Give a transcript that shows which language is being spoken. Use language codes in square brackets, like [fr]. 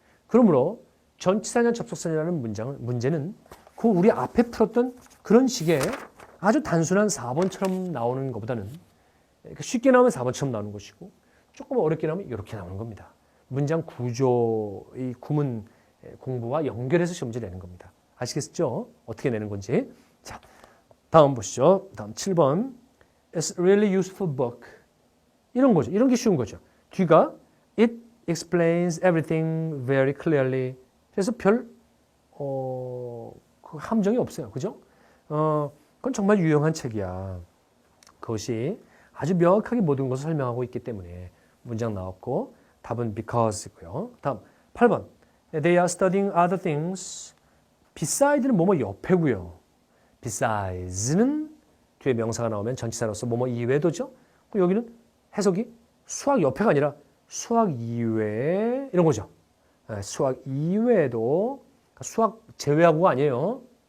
[ko] 그러므로 전치사냐 접속사냐라는 문제는 그 우리 앞에 풀었던 그런 식의 아주 단순한 4번처럼 나오는 것보다는 쉽게 나오면 4번처럼 나오는 것이고 조금 어렵게 나오면 이렇게 나오는 겁니다. 문장 구조의 구문 공부와 연결해서 시험 문제 내는 겁니다. 아시겠죠? 어떻게 내는 건지. 자, 다음 보시죠. 다음 7번. [en] It's a really useful book. [ko] 이런 거죠. 이런 게 쉬운 거죠. 뒤가 [en] It explains everything very clearly. [ko] 그래서 별 그 함정이 없어요. 그죠? 그건 정말 유용한 책이야. 그것이 아주 명확하게 모든 것을 설명하고 있기 때문에 문장 나왔고 답은 because고요. 다음 8번. [en] They are studying other things. [ko] beside는 뭐뭐 옆에고요. besides는 뒤에 명사가 나오면 전치사로서 뭐뭐 이외도죠. 여기는 해석이 수학 옆에가 아니라 수학 이외 이런 거죠. 수학 이외에도 수학 제외하고가 아니에요.